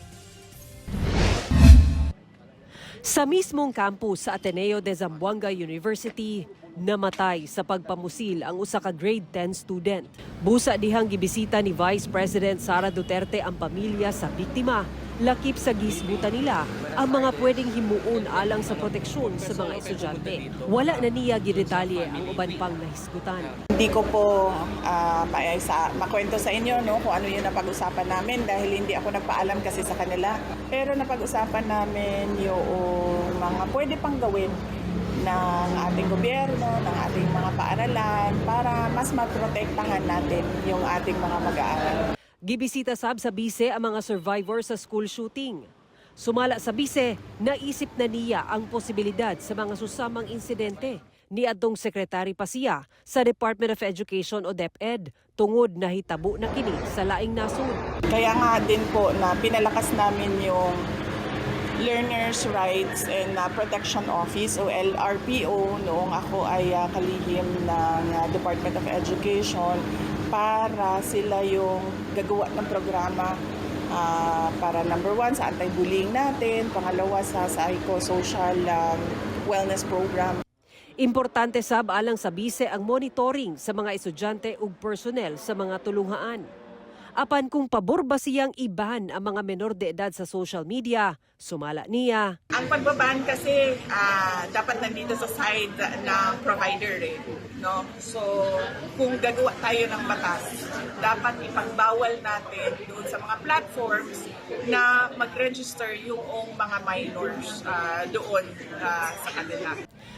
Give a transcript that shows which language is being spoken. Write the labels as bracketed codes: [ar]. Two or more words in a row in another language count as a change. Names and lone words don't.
[ceb] Sa mismong campus sa Ateneo de Zamboanga University, namatay sa pagpamusil ang usa ka [en] grade 10 student. [ceb] Busa dihang gibisita ni Vice President Sara Duterte ang pamilya sa biktima. Lakip sa gisbutan nila ang mga pwedeng himuon alang sa proteksyon sa mga estudyante. Wala na niya gidetalye ang uban pang nahisgutan. [tl] Hindi ko po makwento sa inyo kung ano yung napag-usapan namin dahil hindi ako nagpaalam kasi sa kanila. Pero napag-usapan namin yung mga pwede pang gawin ng ating gobyerno, ng ating mga paaralan para mas maprotektahan natin yung ating mga mag-aaral. [ceb] Gibisita sab sa bise ang mga survivor sa [en] school shooting. [ceb] Sumala sa bise, naisip na niya ang posibilidad sa mga susamang insidente ni adtong Secretary pa siya sa Department of Education o DepEd tungod na hitabo na kini sa laing nasod. [tl] Kaya nga din po na pinalakas namin yung Learners' Rights and Protection Office o LRPO noong ako ay kalihim ng Department of Education para sila yung gagawa ng programa para number 1 sa anti-bullying natin, pangalawa sa [en] psychosocial wellness program. [ceb] Importante sab alang sa bise ang monitoring sa mga estudyante ug personnel sa mga tulunghaan. Apan kung pabor ba siyang iban ang mga menor de edad sa [en] social media, [ceb] sumala niya. [tl] Ang pagbaban kasi dapat nandito sa side ng provider no? So kung gagawa tayo ng batas, dapat ipagbawal natin doon sa mga platforms na mag-register yung mga minors doon sa kanila.